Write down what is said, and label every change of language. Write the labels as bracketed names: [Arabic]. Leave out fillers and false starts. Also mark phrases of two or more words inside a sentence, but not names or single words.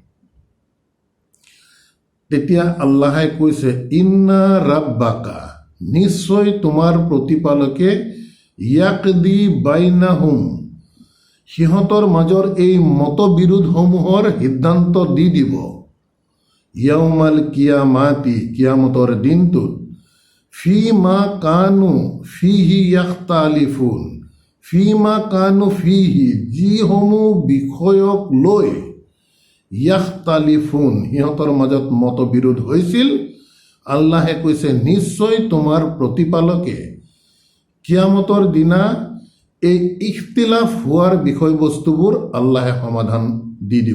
[Assamese] তেতিয়া আল্লাহে কৈছে, [Arabic] إن ربك, [Assamese] নিশ্চয় তোমাৰ প্ৰতিপালকে, [Arabic] يقضي بينهم, [Assamese] সিহঁতৰ মাজৰ এই মতবিৰোধসমূহৰ সিদ্ধান্ত দি দিব। [Arabic] يوم القيامة, [Assamese] কিয়ামতৰ দিনটোত, [Arabic] فيما كانوا فيه يختلفون، فيما كانوا فيه, [Assamese] যিসমূহ বিষয়ক লৈ ইয়াখতালিফুন, সিহঁতৰ মাজত মতবিৰোধ হৈছিল, আল্লাহে কৈছে নিশ্চয় তোমাৰ প্ৰতিপালকে কিয়ামতৰ দিনা এই ইখতিলাফ হোৱাৰ বিষয়বস্তুবোৰ আল্লাহে সমাধান দি দিব।